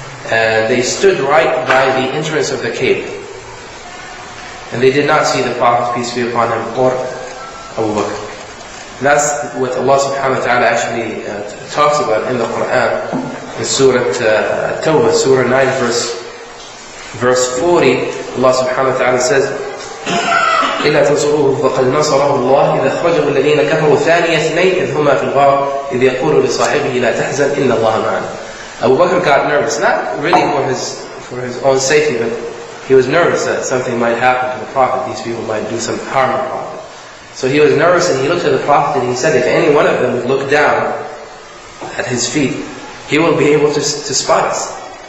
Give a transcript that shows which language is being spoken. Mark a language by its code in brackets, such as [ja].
[en] And they stood right by the entrance of the cave. And they did not see the Prophet, peace be upon him, or Abu Bakr. And that's what Allah subhanahu wa ta'ala actually talks about in the Quran, in Surah Tawbah, Surah 9, verse 40. Allah subhanahu wa ta'ala says, [ar] إِلَّا تَنْصُرُوهُ فَقَدْ نَصَرَهُ اللَّهُ إِذَا أَخْرَجَهُ الَّذِينَ كَفَرُوا ثَانِيَ اثْنَيْنِ إِذْ هُمَا فِي الْغَارِ إِذْ يَقُولُ لِصَاحِبِهِ لَا تَحْزَنْ إِنَّ اللَّهَ مَعَنَا. [en] Abu Bakr got nervous, not really for his own safety, but he was nervous that something might happen to the Prophet. These people might do some harm to the Prophet. So he was nervous, and he looked at the Prophet and he said, if any one of them would look down at his feet, he will be able to spot us.